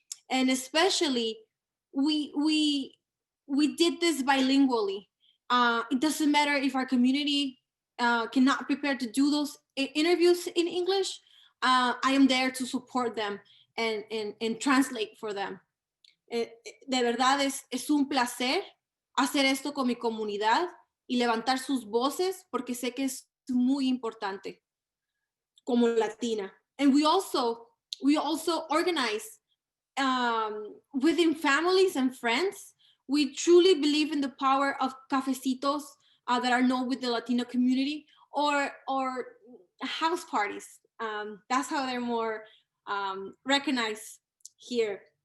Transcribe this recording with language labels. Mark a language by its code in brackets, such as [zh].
[en] And especially, we did this bilingually. It doesn't matter if our community cannot prepare to do those interviews in English. I am there to support them and translate for them. [es] De verdad es un placer hacer esto con mi comunidad y levantar sus voces, porque sé que es muy importante como Latina. [en] And we also organize within families and friends. We truly believe in the power of cafecitos that are known with the Latino community, or house parties. That's how they're more recognized here.